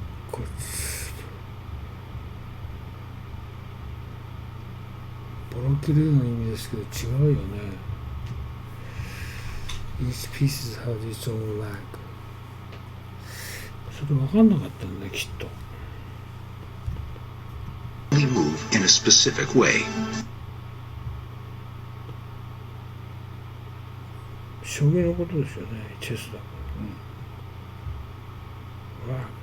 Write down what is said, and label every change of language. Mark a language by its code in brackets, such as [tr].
[ja] これボロキルの意味ですけど違うよね。 [en] Each piece has its own lag。 [ja] それ分かんなかったんだきっと。 [en] move in a specific way. [ja] 将棋のことですよね、チェスだから。